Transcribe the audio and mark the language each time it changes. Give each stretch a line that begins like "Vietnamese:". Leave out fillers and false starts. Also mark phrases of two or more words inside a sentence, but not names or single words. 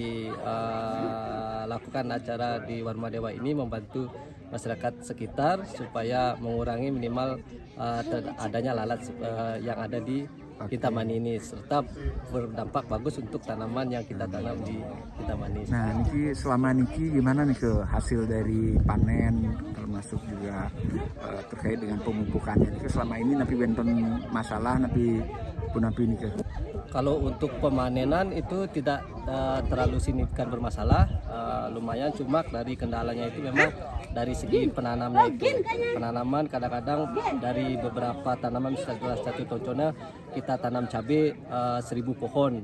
Indonesian: dilakukan acara di Warmadewa ini membantu masyarakat sekitar supaya mengurangi minimal adanya lalat yang ada di Kintamani ini serta berdampak bagus untuk tanaman yang kita tanam di Kintamani. Nah, niki selama niki gimana nih ke hasil dari panen termasuk juga terkait dengan pemupukannya?
Balinese: Niki
Indonesian: selama ini
Balinese: napi benten masalah napi punapi niki.
Indonesian: Kalau untuk pemanenan itu tidak terlalu signifikan bermasalah, lumayan cuma dari kendalanya itu memang dari segi penanamnya itu. Penanaman kadang-kadang dari beberapa tanaman satu contohnya kita tanam cabai 1000 pohon.